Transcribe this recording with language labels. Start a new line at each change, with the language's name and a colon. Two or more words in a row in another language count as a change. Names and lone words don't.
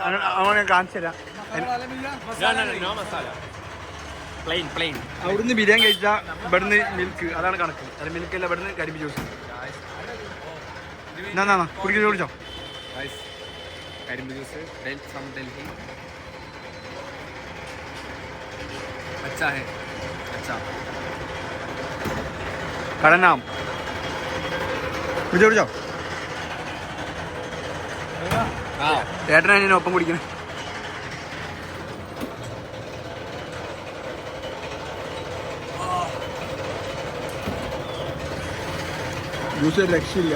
Malayalam: അങ്ങനെ കാണിച്ചു തരാം. അവിടുന്ന് ബിരിയാണി കഴിച്ചാൽ ഇവിടുന്ന് മിൽക്ക്. അതാണ് കണക്ക്. അത് മിൽക്ക് അല്ല, ഇവിടുന്ന് കരിമ്പ് ജ്യൂസ്. എന്നാ കുടിച്ചോ. കരിമ്പ് ജ്യൂസ് ഡൽഹി
Hindi: अच्छा है. अच्छा
Malayalam: കടനാം കുടിച്ചോ. ഏട്ടനാണ് ഒപ്പം കുടിക്കണേ. ജ്യൂസ് ഒരു രക്ഷയില്ല.